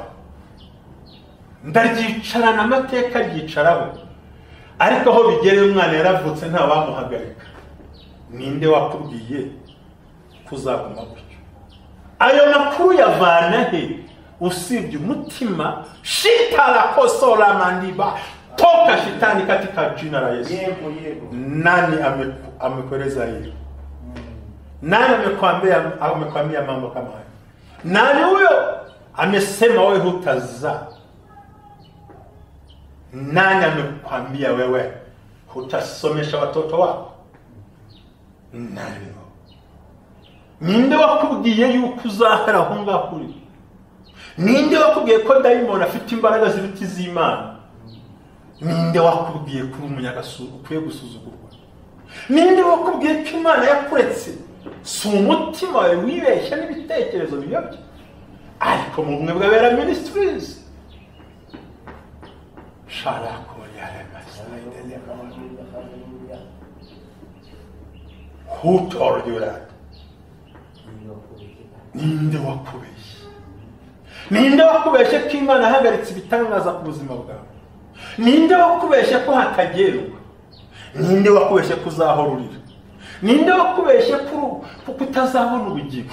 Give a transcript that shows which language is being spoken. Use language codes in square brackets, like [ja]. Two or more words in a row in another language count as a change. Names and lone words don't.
[rw] Ndaryicarana, amateka ryicaraho, ariko aho bigereye umwana yaravutse nta bamuhagarika. Ninde wakubwiye kuzaguma gutyo? Ayo makuru yavana he usibye umutima? Shitara kosora mandiba, [sw] toka shetani katika jina la Yesu. Nani amekueleza hiyo? Nani amekwambia mambo kama hayo? Nani huyo amesema wewe hutazaa? Nani amekwambia wewe hutasomesha watoto wako? Nani? [rw] Ninde wakubwiye yuko uzahera aho ngaho uri? Ninde wakubwiye ko dayimoni afite imbaraga ziruta iz'Imana? Ninde wakubwiye ko umunyagasuru ukwiye gusuzugurwa? Ninde wakubwiye ko Imana yakuretse? Si umutima wawe wibeshya n'ibitekerezo biyobye. Ariko mu bumwe bw'abera ministries, [en] who told you that? [rw] Ninde wakubeshye? Ninde wakubeshye ko Imana ahagaritse ibitangaza ku buzima bwawe? Ninde wakubeshye ko hatagerwa? Ninde wakubeshye ko uzahora urira? Ninde wakubeshye ko utazabona ubugingo?